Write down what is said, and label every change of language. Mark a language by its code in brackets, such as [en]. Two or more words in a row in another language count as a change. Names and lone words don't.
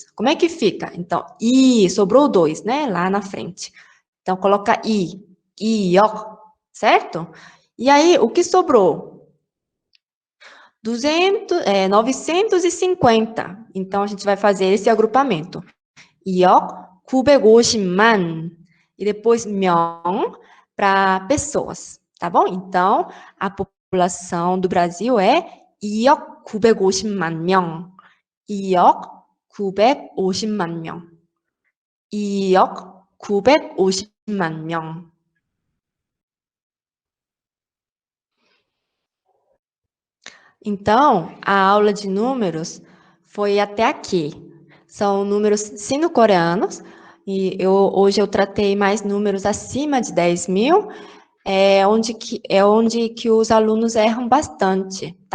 [pt] Como é que fica? Então, sobrou 2, né? Lá na frente. Então, coloca ó, certo? E aí, o que sobrou? 950. Então, a gente vai fazer esse agrupamento. [ko] 이억 950만. [pt] E depois 명 para pessoas. tá bom? Então, a população do Brasil é [ko] 2억 950만 명. 2억 950만 명. 2억 950만 명. [pt] Então, a aula de números foi até aqui. São números sino-coreanos, e hoje eu tratei mais números acima de 10 mil, onde que os alunos erram bastante, tá?